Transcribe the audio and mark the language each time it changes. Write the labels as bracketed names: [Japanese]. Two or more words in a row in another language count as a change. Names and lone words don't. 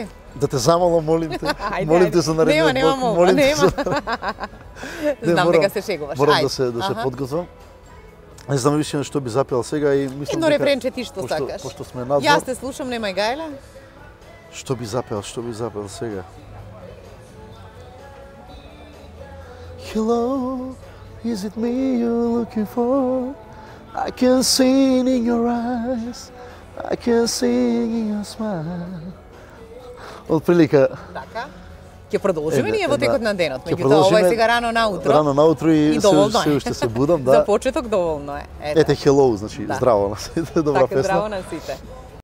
[Macedonian] Да те замолам, молим те. Молим те за наредниот блок. Нема. Знам дека се шегуваш. Морам да се подготвам. Не знам више што би запеал сега и мислам дека... Едно рефренче ти што сакаш. Пошто сме надвор. Јас те слушам, немај гајле. Што би запеал сега? [English] Hello, is it me you're looking for? I can see it in your eyes, I can see it in your smile. [Macedonian] Од прилика... Така. Ќе продолжиме ние во текот на денот, меѓутоа ова е сега рано наутро. Рано наутро и се уште се будам, да. За почеток доволно е. Ете, hello, значи здраво на сите, добра песна. Така, здраво на сите.